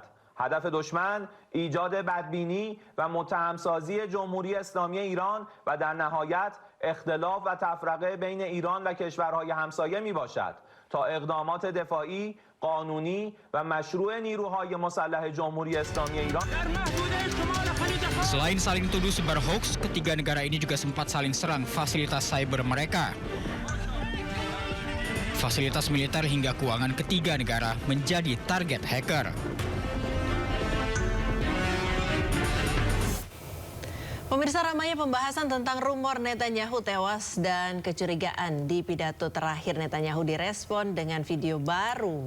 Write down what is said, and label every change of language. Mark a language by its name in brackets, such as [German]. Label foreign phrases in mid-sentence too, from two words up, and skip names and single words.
[Persian] هدف دشمن ایجاد بدبینی و متهمسازی جمهوری اسلامی ایران و در نهایت اختلاف و تفرقه بین ایران و کشورهای همسایه می باشد تا اقدامات دفاعی، قانونی و مشروع نیروهای مسلح جمهوری اسلامی ایران. [Indonesian] Selain saling tuduh sebar hoax, ketiga negara ini juga sempat saling serang fasilitas cyber mereka. Fasilitas militer hingga keuangan ketiga negara menjadi target hacker. Pemirsa, ramainya pembahasan tentang rumor Netanyahu tewas dan kecurigaan di pidato terakhir Netanyahu direspon dengan video baru.